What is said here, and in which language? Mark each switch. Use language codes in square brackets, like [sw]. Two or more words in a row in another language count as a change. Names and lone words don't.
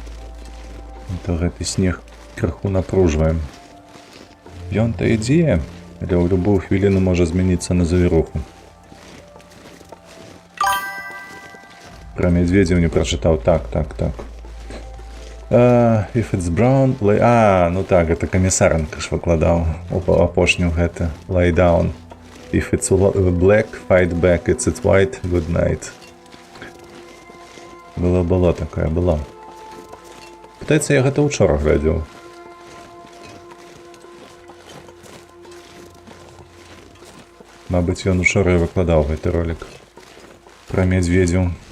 [be] То гэты снег крыху напружваем. Ён-то ідзе. Але ў любую хвіліну можа змяніцца на завіруху. Про медведзяў не прачытаў. Так. [en] If it's brown, [be] ну так, гэта камісаренка ж выкладаў апошню гэта. [en] Lay down. If it's black, fight back. It's white, good night. [be] Была такая, была. Пытаецца, я гэта учора глядзеў. Мабыць, ён учора і выкладаў гэты ролик пра медведзяў.